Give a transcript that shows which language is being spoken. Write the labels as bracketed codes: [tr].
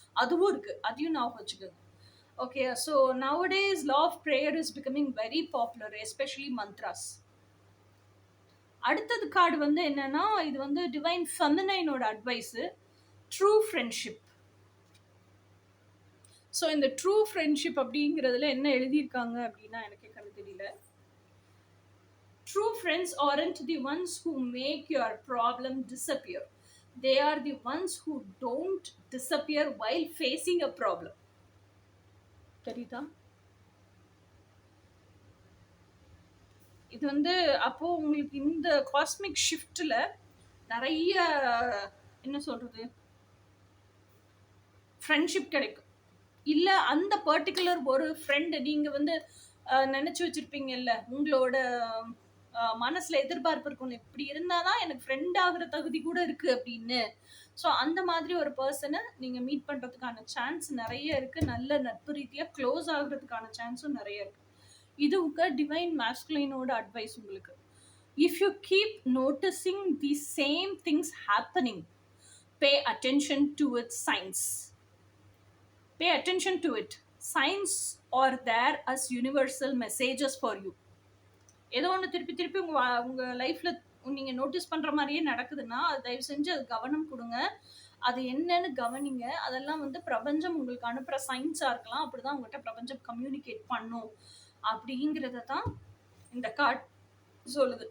[ta] அதுவும் இருக்கு, அதையும் நான் வச்சுக்கோங்க. [en] Okay, so nowadays law of prayer is becoming very popular, especially mantras. [ta] அடுத்தது கார்டு வந்து என்னன்னா, இது வந்து divine ஃபெமினைனோட advice, true friendship. So இந்த ட்ரூ ஃப்ரெண்ட்ஷிப் அப்படிங்கிறதுல என்ன எழுதியிருக்காங்க அப்படின்னா எனக்கு கண்ணு தெரியல. [en] True friends aren't the ones who make your problem disappear. They are the ones who don't disappear while facing a problem. [ta] தெரியுதா? இது வந்து அப்போ உங்களுக்கு இந்த காஸ்மிக் ஷிஃப்ட்ல நிறைய என்ன சொல்றது ஃப்ரெண்ட்ஷிப் கிடைக்கும். இல்ல அந்த பர்ட்டிகுலர் ஒரு ஃப்ரெண்ட் நீங்க வந்து நினைச்சு வச்சிருப்பீங்கல்ல, உங்களோட மனசுல எதிர்பார்ப்பு இருக்கும். இப்படி இருந்தாதான் எனக்கு ஃப்ரெண்ட் ஆகுற தகுதி கூட இருக்கு அப்படின்னு. ஸோ அந்த மாதிரி ஒரு பர்சன நீங்க மீட் பண்றதுக்கான சான்ஸ் நெறைய இருக்கு. நல்ல நட்பு ரீதியா க்ளோஸ் ஆகுறதுக்கான சான்ஸும் நெறைய இருக்கு. இது உங்க டிவைன் மாஸ்குலினோட அட்வைஸ் உங்களுக்கு. [en] If you keep noticing the same things happening, pay attention to its signs. Pay attention to it. Signs are there as universal messages for you. [ta] ஏதோ ஒண்ணு திருப்பி திருப்பி உங்க லைஃப்ல நீங்க நோட்டீஸ் பண்ற மாரியே நடக்குதுன்னா, அது தயவு செஞ்சு அது கவனம் குடுங்க. அது என்னன்னு கவனிங்க. அதெல்லாம் வந்து பிரபஞ்சம் உங்களுக்கு அனுப்புற சைன்ஸா இருக்கலாம். அப்படிதான் உங்கள்ட்ட பிரபஞ்சம் கம்யூனிகேட் பண்ணும். அப்படிங்கிறத தான் இந்த கார்ட் சொல்லுது.